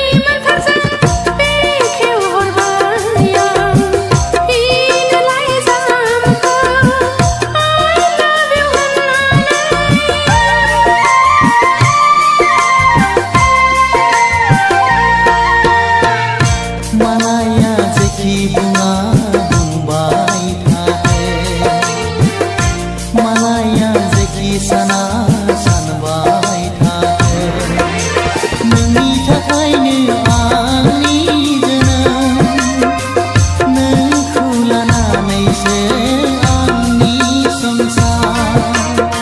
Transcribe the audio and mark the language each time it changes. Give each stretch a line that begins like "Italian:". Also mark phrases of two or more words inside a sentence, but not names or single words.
Bodo: मोन्थोरजों बेखेवहरबाय आं इनोलाय जामखौ
English: I love you
Bodo: होननानै मालाया जेखि बुङा बुंबाय थाथों मालाया जेखि साना सानबाय थाथों नोंनि थाखायनो आंनि जोनोम नोंखौ लानानैसो आंनि संसार